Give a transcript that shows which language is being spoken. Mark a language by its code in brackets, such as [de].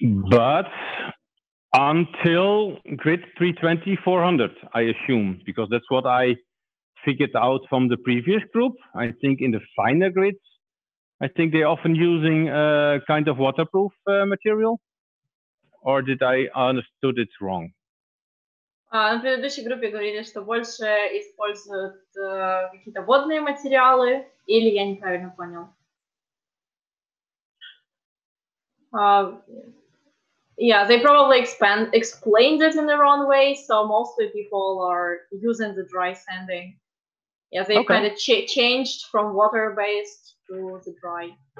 [en] But until grid 320-400, I assume, because that's what I figured out from the previous group. I think in the finer grids, I think they're often using kind of waterproof material. Or did I understood it wrong? [ru] На предыдущей группе говорили, что больше используют какие-то водные материалы, или я неправильно понял? [en] Yeah, they probably explained it in the wrong way, so mostly people are using the dry sanding. Yeah, they kind of changed from water-based to the dry.